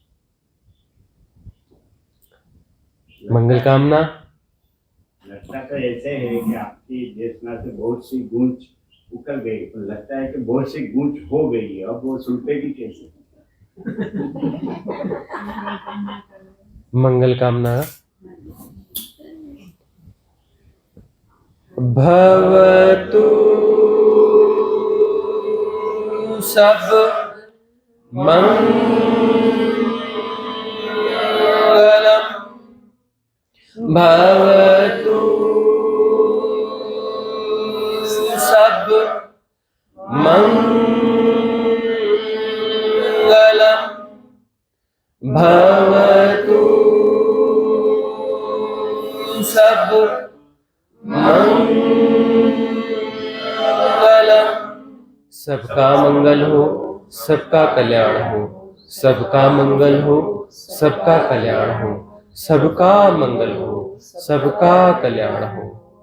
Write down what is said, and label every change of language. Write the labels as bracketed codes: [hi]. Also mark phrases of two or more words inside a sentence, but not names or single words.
[hi] मंगल कामना। लगता तो ऐसे है कि आपकी देशना से बहुत सी गूंज उकल गई, तो लगता है कि बहुत सी गूंज हो गई है, अब वो सुलटेगी कैसे। मंगल कामना। [pi] भवतु सब मंगलम, भवतु सब मंगलम, भवतु सब मंगलम। [hi] सबका मंगल हो, सबका कल्याण हो, सबका मंगल हो, सबका कल्याण हो, सबका मंगल हो, सबका कल्याण हो।